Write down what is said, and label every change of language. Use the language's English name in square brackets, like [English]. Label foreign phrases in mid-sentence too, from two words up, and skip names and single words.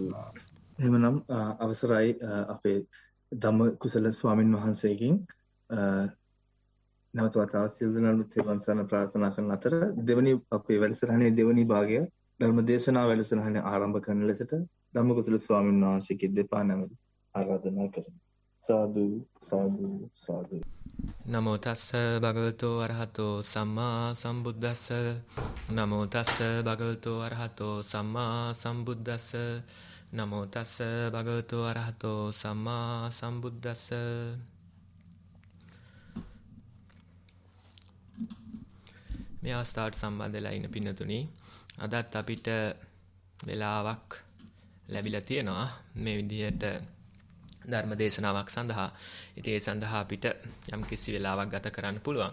[Sinhala] එහෙමනම් අවසරයි අපේ ධම්ම කුසල ස්වාමින් වහන්සේගෙන් නැවත වතාවක් සියලු දෙනාට තෙරුවන් සරණ ප්‍රාර්ථනා කරන අතර දෙවනි අපේ වැඩසටහනේ දෙවනි භාගය ධර්ම දේශනා වැඩසටහනේ ආරම්භ කරන ලෙසට ධම්ම කුසල ස්වාමින් වහන්සේගේ දෙපා නැමෙයි ආරාධනා කරමි. සාදු සාදු සාදු. [Pali] නමෝ තස්ස භගවතෝ අරහතෝ සම්මා සම්බුද්දස්ස. නමෝ තස්ස භගවතෝ අරහතෝ සම්මා සම්බුද්දස්ස. නමෝ තස්ස භගවතෝ අරහතෝ සම්මා සම්බුද්දස්ස. [Sinhala] මේ අවස්ථාවට සම්බන්ධ වෙලා ඉන්න පින්නතුනි අදත් අපිට වෙලාවක් ලැබිලා තියෙනවා මේ විදිහට ධර්ම දේශනාවක් සඳහා. ඉතින් ඒ සඳහා අපිට යම් කිසි වෙලාවක් ගත කරන්න පුළුවන්.